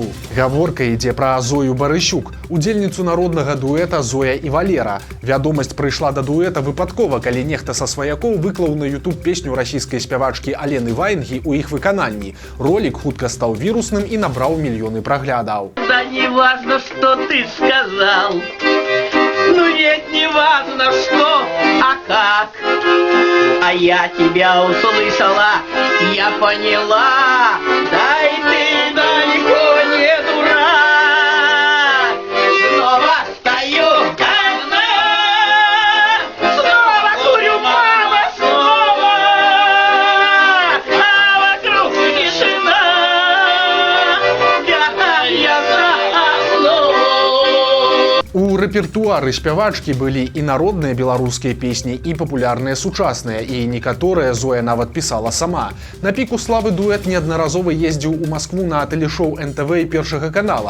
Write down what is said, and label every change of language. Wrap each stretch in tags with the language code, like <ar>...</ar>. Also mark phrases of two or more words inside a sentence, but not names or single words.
<be>Гаворка ідзе пра Зою Барысюк, удзельніцу народнага дуэта «Зоя і Валера». Вядомасць прыйшла да дуэта выпадкова, калі нехта са сваякоў выклаў на YouTube песню расійскай спявачкі Алены Ваенгі ў іх выкананні. Ролік хутка стаў вірусным і набраў мільёны праглядаў.</be> <ru>Да не важно, что ты сказал, ну ведь не важно что, а как. А я тебя услышала, я поняла, да и ты далеко не дурак. Снова стою одна, снова курю, мама, снова, а вокруг тишина, я засну.</ru> <be>У рэпертуары спявачкі былі і народныя беларускія песні, і папулярныя сучасныя, і некаторыя Зоя нават пісала сама. На піку славы дуэт неаднаразова ездзіў у Маскву на тэлешоу НТВ і Першага канала.</be>